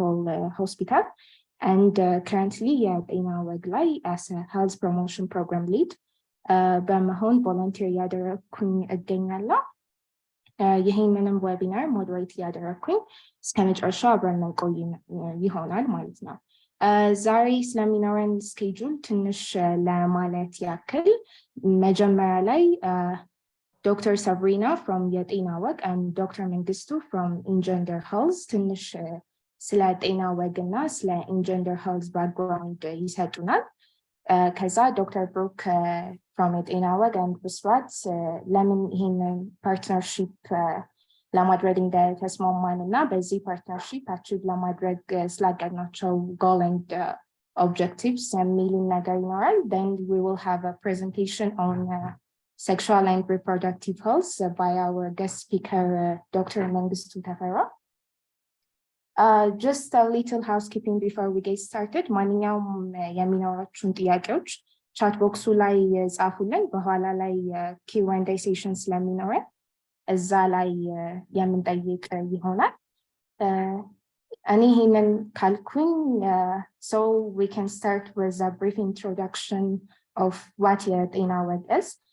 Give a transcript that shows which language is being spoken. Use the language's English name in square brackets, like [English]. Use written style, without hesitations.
[Amharic] Paul Hospital and currently YetenaWeg ላይ [English] as a health promotion program lead [Amharic] በመሆን ቮለንቲር ያደረኩኝ እገኛለሁ። ይሄንንም ዌቢናር ሞዴሬት ያደረኩኝ እስከ መጨረሻው አብረን እንቆይ ይሆናል ማለት ነው። ዛሬ ስለሚኖረን ስኬጁል ትንሽ ለማለት ያክል መጀመሪያ ላይ Dr. [English] Sabrina from YetenaWeg and Dr.Mengistu from EngenderHealth [Amharic] ትንሽ ስለ YetenaWeg እና ስለ EngenderHealth ባክግራውንድ ይሰጡናል። ከዛ Dr.Brook from YetenaWeg and Bisrat ለምን ይሄንን ፓርትነርሺፕ ለማድረግ እንደተስማማን እና በዚህ ፓርትነርሺፕ አቺቭ ለማድረግ ስላቀድናቸው goal and objectives የሚሉን ነገር ይኖራል። [English] Then we will have a presentation on sexual and reproductive health by our guest speaker, Dr.Mengistu. Just a little housekeeping before we get started. [Amharic] ማንኛውም የሚኖራችሁን ጥያቄዎች ቻት ቦክሱ ላይ ጻፉልን። በኋላ ላይ Q&A ሴሽን ስለሚኖረን እዛ ላይ የምንጠይቅ ይሆናል። እኔ ይሄንን ካልኩኝ [English] so we can start with a brief introduction of what YetenaWeg is.